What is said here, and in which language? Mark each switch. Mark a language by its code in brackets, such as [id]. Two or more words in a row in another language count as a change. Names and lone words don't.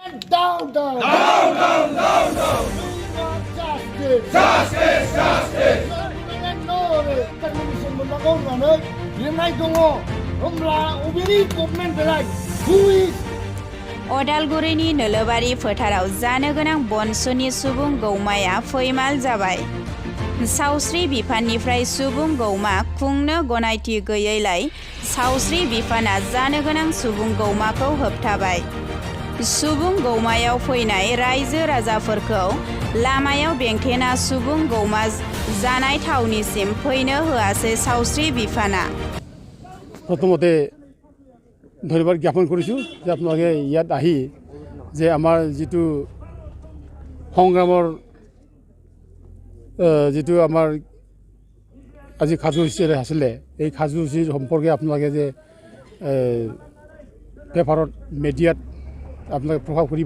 [en] Down, down. Down, down, down, down. Justice. Justice, justice. [brx] अदालगुरिनि नोलोबारि फोथाराव जानो गोनां बनसुनि सुबुं गौमाया फैमाल जाबाय। सावस्रि बिफाननिफ्राय सुबुं गौमा खुंनो गनायथि गैयैलाय सावस्रि बिफाना जानो गोनां सुबुं गौमाखौ होबथाबाय। सुबुं गौमायाव फैनाय रायजो राजाफोरखौ लामायाव बेंथेना सुबुं गौमा जानाय थावनिसिम फैनो होआसै सावस्रि बिफाना। [as] প্ৰথমতে ধন্যবাদ জ্ঞাপন কৰিছোঁ যে আপোনালোকে ইয়াত আহি যে আমাৰ যিটো সংগ্ৰামৰ যিটো আমাৰ আজি কাৰ্যসূচী আছিলে এই কাৰ্যসূচীৰ সম্পৰ্কে আপোনালোকে যে পেপাৰত মিডিয়াত আপোনালোকে প্ৰকাশ কৰিব